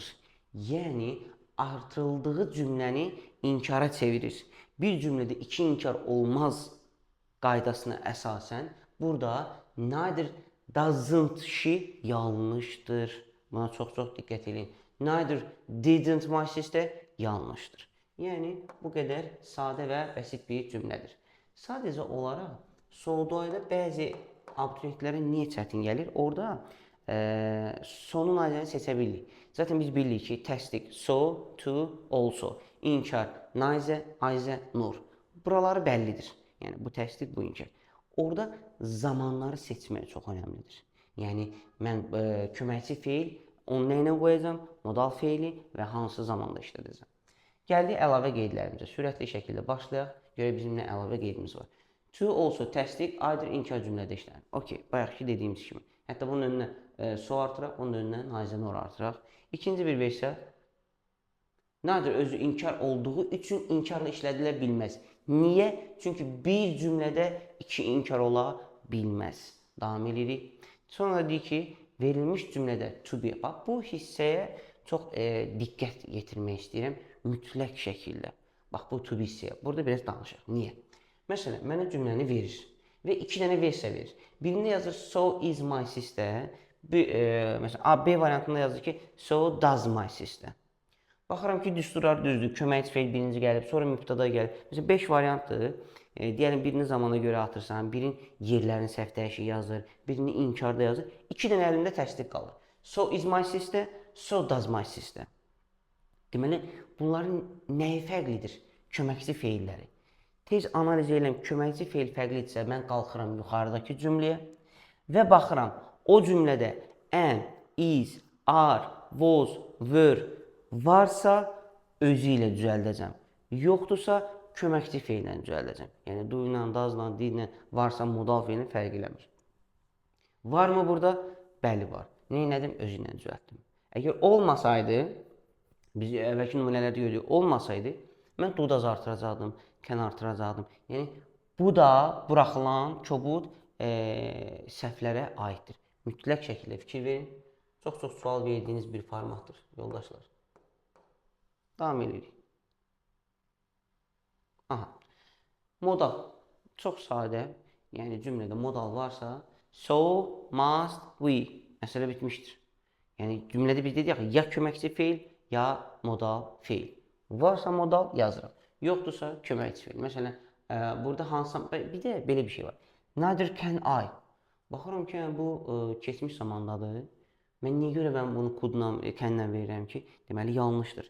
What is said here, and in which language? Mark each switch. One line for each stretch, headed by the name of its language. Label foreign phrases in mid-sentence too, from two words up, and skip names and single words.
Azerbaijani: Yəni, artırıldığı cümləni inkara çevirir. Bir cümlədə iki inkar olmaz qaydasına əsasən, burada
English: neither doesn't she
Azerbaijani: yanlışdır. Buna çox diqqət edin.
English: Neither didn't my sister
Azerbaijani: yanlışdır. Yəni, bu qədər sadə və bəsit bir cümlədir. Sadəcə olaraq, soğuduayda bəzi abituriyentlərə niyə çətin gəlir? Orada sonun aydını seçə bilirik. Zaten biz bilirik ki, təsdiq
English: so, to, also, inkar, neither, either, nor.
Azerbaijani: Buraları bəllidir. Yəni, bu təsdiq, bu inkar. Orada zamanları seçmək çox önəmlidir. Yəni, mən köməkçi feil, onu nə ilə qoyacam? Modal feili və hansı zamanda işlədəcəm. Gəldik əlavə qeydlərimizə. Sürətli şəkildə başlayaq. Görək bizim nə əlavə qeydimiz var.
English: To, also,
Azerbaijani: təsdiq, either, inkar cümlədə işlənir. Okey, bayaqki dediyimiz kimi. Hətta bunun önünə so artıraq, onun önünə
English: neither, nor
Azerbaijani: artıraq. İkinci bir versiya, neither özü inkar olduğu üçün inkarla işlədilə bilməz. Niyə? Çünki bir cümlədə iki inkar ola bilməz. Davam edirik. Sonra deyir ki, verilmiş cümlədə
English: to be.
Azerbaijani: Bax, bu hissəyə çox diqqət yetirmək istəyirəm. Mütləq şəkildə. Bax, bu
English: to be
Azerbaijani: hissəyə. Burada biraz danışaq. Niyə? Məsələn, mənə cümləni verir və iki dənə versiya verir. Birində yazır,
English: so is my sister.
Azerbaijani: Məsələn, A, B variantında yazır ki,
English: so does my sister.
Azerbaijani: Baxıram ki, düsturlar düzdür. Köməkçi feil birinci gəlib, sonra mübtəda gəlib. Məsələn, 5 variantdır. Deyəlim, birini zamana görə atırsan, birin yerlərini səhv dəyişik yazır, birini inkarda yazır. İki dənə əlində təsdiq qalır.
English: So is my sister, so does my sister.
Azerbaijani: Deməli, bunların nəyi fərqlidir? Köməkçi feilləri. Tez analiz edirəm, köməkçi feil fərqlidirsə, mən qalxıram yuxarıdakı cümləyə və baxıram, o cümlədə
English: am, is, are, was, were
Azerbaijani: varsa özü ilə düzəldəcəm. Yoxdursa köməkçi feillə düzəldəcəm. Yəni, do ilə, does ilə, did ilə varsa modal feilin fərq eləmir. Varmı burada? Bəli, var. Nə elədim? Özü ilə düzəltdim. Əgər olmasaydı, biz əvvəlki nümunələrdə görürük, olmasaydı, mən do-daz artıracaqdım, can artıracaqdım. Yəni, bu da buraxılan kobud səhvlərə aiddir. Mütləq şəkildə fikir verin. Çox sual verdiyiniz bir formatdır, yoldaşlar. Davam edirik. Aha. Modal. Çox sadə. Yəni, cümlədə modal varsa,
English: so, must, we.
Azerbaijani: Məsələ bitmişdir. Yəni, cümlədə biz dedik ya köməkçi feil, ya modal feil. Varsa modal yazırıq. Yoxdursa köməkçi feil. Məsələn, burada hansam, bir də belə bir şey var.
English: Neither can I.
Azerbaijani: Baxıram ki, bu keçmiş zamandadır. Mən niyə görə bunu kodla, kənlə verirəm ki, deməli yanlışdır.